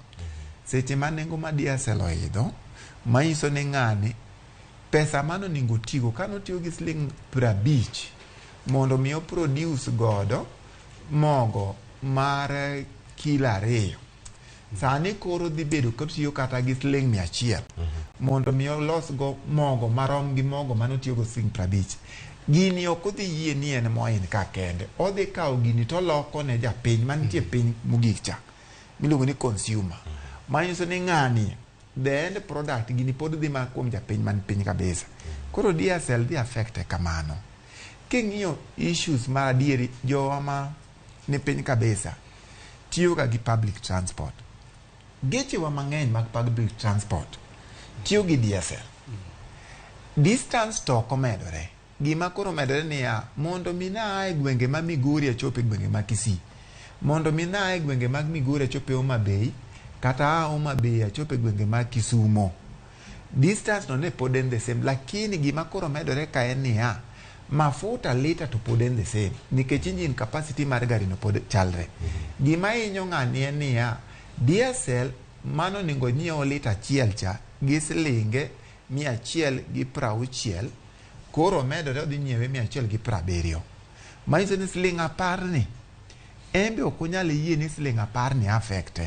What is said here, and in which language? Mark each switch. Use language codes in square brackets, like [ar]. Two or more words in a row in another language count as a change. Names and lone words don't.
[luo] Seche ma nengo ma diesel oidho, manyiso ni ng'ani pesa mano ningo tigo kano tiyo gi siling 50 mondo mi produce godo mogo mar kilo 2, sani koro dhi bedo kotiyo kata gi siling 100 mondo mi los go mogo marom gi mogo mano tiyo go siling 50. Gini ok odhi yie ni en moin ka kende, odhi kawo gini to loko ne japiny mantie piny mogik cha miluongo ni consumer. Manyiso ni ng'ani [en] the end product [luo] gini pod dhi ma kuom japiny man piny kabisa. Koro diesel dhi affect kamano. King'iyo issues mar adieri, jowa ma ni piny kabisa tiyo ga gi [en] public transport. [luo] Geche wa mang'eny mag [en] public transport [luo] tiyo gi diesel. Distance to komedore. Gima koro medore niya, mondo mina e gwenge ma Migori achope gwenge ma Kisii, mondo mina e gwenge mag Migori achope Homa Bay, kata Homa Bay achope gwenge ma Kisumo, distance no ne pod en [en] the same. [luo] Lakini gima koro medore ka en niya, mafuta lita to pod en [en] the same, [luo] nikech [en] engine capacity [luo] mar gari no pod chalre. Gima hinyo ng'ani en niya, diesel mano ningo nyiewo lita 1 cha gi silinge 160, koro medore odhi nyiewe 170. Manyiso ni siling 10 ni embe ok onyal yie ni siling 10 ni affecte.